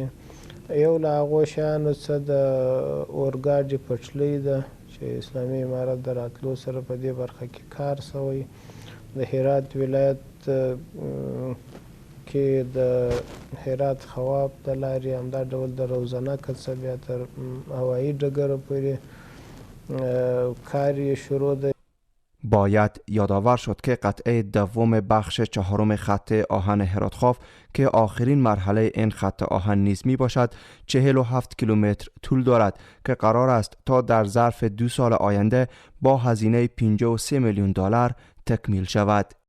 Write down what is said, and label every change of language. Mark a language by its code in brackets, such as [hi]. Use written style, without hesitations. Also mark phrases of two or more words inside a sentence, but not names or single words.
[ps] یو له هغو شیانو څخه د اورګاډي پټلۍ ده چې اسلامي امارت د راتلو سره په دې برخه کې کار سوی. د هرات ولایت کې د هرات خواب د لارې همدا ډول د روزنک څخه بیا تر هوایي ډګره پورې کار شروع ده. [fa] باید یادآور شد که قطعه دوم بخش چهارم خط آهن هرات-خوف که آخرین مرحله این خط آهن نیز می باشد 47 کیلومتر طول دارد که قرار است تا در ظرف 2 سال آینده با هزینه 53 میلیون دلار تکمیل شود.